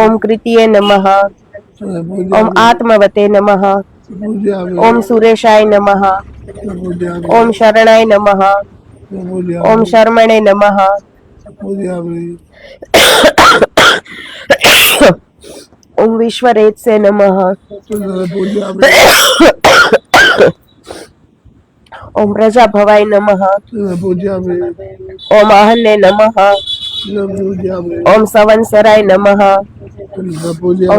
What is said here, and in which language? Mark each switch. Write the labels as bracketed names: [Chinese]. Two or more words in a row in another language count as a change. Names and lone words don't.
[Sanskrit] ઓમ કૃતિયે નમઃ. ઓમ આત્મવતે નમઃ. પૂજ્યામિ. ઓમ સુરેશાય નમઃ. પૂજ્યામિ. ઓમ શરણાય નમઃ. ઓમ શર્મણે નમઃ. પૂજ્યામિ. ओम विश्वरेत्से नमः। तुझे पूज्यामि ओम प्रजाभवाय नमः। तुझे पूज्यामि ओम अहन्ये नमः। तुझे पूज्यामि ओम संवत्सराय नमः। तुझे ओम पूज्यामि